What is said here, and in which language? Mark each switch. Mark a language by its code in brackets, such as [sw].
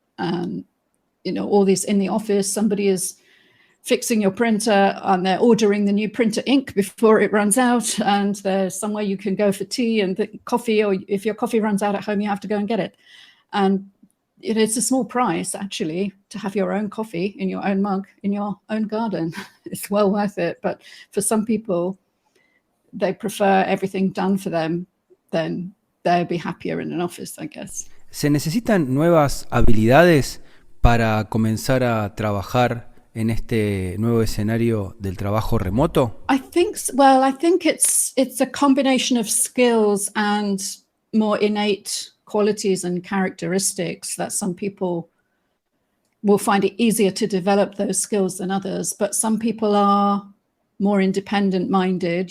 [en] All these in the office, somebody is fixing your printer and they're ordering the new printer ink before it runs out, and there's somewhere you can go for tea and coffee, or if your coffee runs out at home, you have to go and get it. And it's a small price, actually, to have your own coffee in your own mug, in your own garden. It's well worth it. But for some people, they prefer everything done for them, then they'll be happier in an office, I guess. [es] ¿Se necesitan nuevas habilidades para comenzar a trabajar en este nuevo escenario del trabajo remoto? [en] I think it's a combination of skills and more innate qualities and characteristics that some people will find it easier to develop those skills than others. But some people are more independent minded.